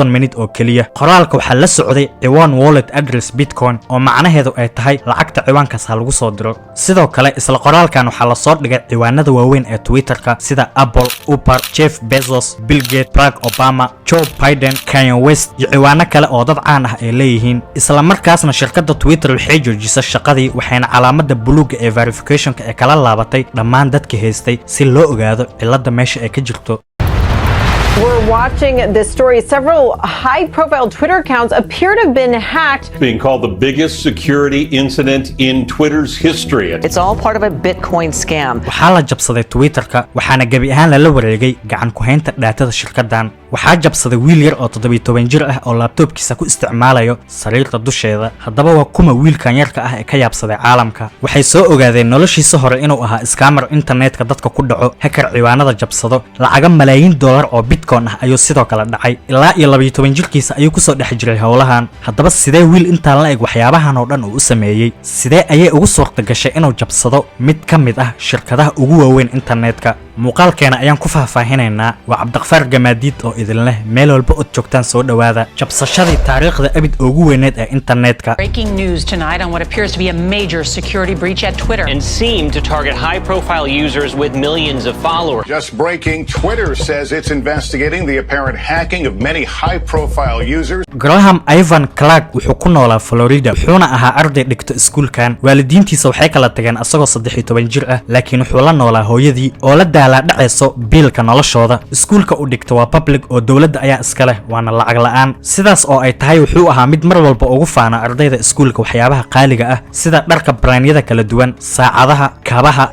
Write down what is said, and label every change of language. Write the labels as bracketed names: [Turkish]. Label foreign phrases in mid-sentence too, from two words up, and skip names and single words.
[Somali] minute oo kaliya qoraalka waxa la socday ciwaan [English] wallet address [Somali] Bitcoin oo macnaheedu ay tahay lacagta ciwaankaas lagu soo diro sidoo kale isla qoraalkan waxa la soo dhigay ciwaanada waaweyn ee Twitterka sida Apple, Uber, Jeff Bezos, Bill Gates, Barack Obama, Joe Biden, Kanye West iyo ciwaano kale oo dad caan ah ay leeyihiin isla markaasna shirkadda Twitter waxay joojisay shaqadii waxayna calaamada buluuga ee verification-ka ee kala laabatay dhammaan dadka haystay si loo ogaado cilada meesha ay ka jirto. [English] We're watching this story. Several high-profile Twitter accounts appear to have been hacked. Being called the biggest security incident in Twitter's history. It's all part of a Bitcoin scam. [Somali] waxaa la jabsaday Twitterka waxaana gabi ahaan la wareegay gacan ku haynta daatada shirkaddan waxaa jabsaday wiil yar oo 17 jir ah oo laptopkiisa ku isticmaalayo sariirta dusheeda haddaba waa kuma wiilkan yarka ah ee ka yaabsaday caalamka waxay soo ogaadeen noloshiisa hore inuu ahaa scammer internetka dadka ku dhaco hacker ciwaanada jabsado lacaga malaayiin dollar oo Bitcoin ah ayuu sidoo kale dhacay ilaa iyo 12 jirkiisa ayuu ku soo dhex jiray howlahan haddaba sidee wiil intaan la eg waxyaabahan oo dhan uu sameeyay sidee ayay ugu suurta gashay inuu jabsado mid ka mid ah shirkadaha ugu waaweyn internetka muuqaalkeena ayaan ku faahfaahinaynaa waa Cabdiqafaar Gamaadiid oo idin leh meel walba oo joogtaan soo dhawaada jabsashadii taariikhda abid ugu weyneed ee internetka. [English] Breaking news tonight on what appears to be a major security breach at Twitter and seemed to target high-profile users with millions of followers. Just breaking, Twitter says it's investigating the apparent hacking of many high-profile users. [Somali] Graham Ivan Clark wuxuu ku noolaa Florida wuxuuna ahaa arday dhigto iskuulkan waalidiintiisa waxay kala tageen asagoo 13 jir ah laakiin wuxuu la noolaa hooyadii oo la la dhacayso biilka noloshooda iskuulka uu dhigto waa public oo dawladda ayaa iska leh waana lacag la'aan sidaas oo ay tahay wuxuu ahaa mid mar walba ugu faana ardayda iskuulka waxyaabaha qaaliga ah sida dharka brandada kala duwan saacadaha kabaha